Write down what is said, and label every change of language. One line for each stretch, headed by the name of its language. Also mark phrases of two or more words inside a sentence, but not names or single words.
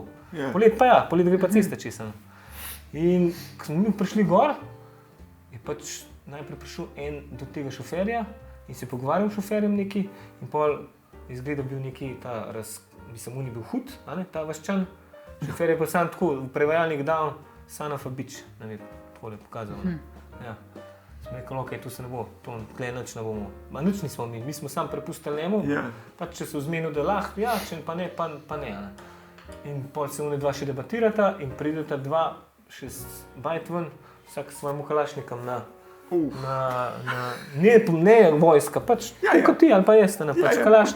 Slovenian: Polet pa polet gre pa cesta česa. In ko smo mi prišli gor, je pač najprej prišel en do tega šoferja in se pogovarjal s šoferjem neki in pol izgleda bil neki mislim, on je bil hud, ta vaščan. Šofer je pa sam tako, v prevajalnik dal
English: son of a bitch,
Slovenian: ne vem. Takole pokazal. Smo rekli, ok, tu se ne bo, tukaj nič ne bomo. Ma nič nismo mi smo sam prepustili njemu, pač če se vzmenil, da lahko, če pa ne, pa ne. In potem se oni dva še debatirata in prideta dva še bajt ven, vsak s svojim kalašnikom ne vojska, pač kot ti ali pa jaz, pač kalašnik.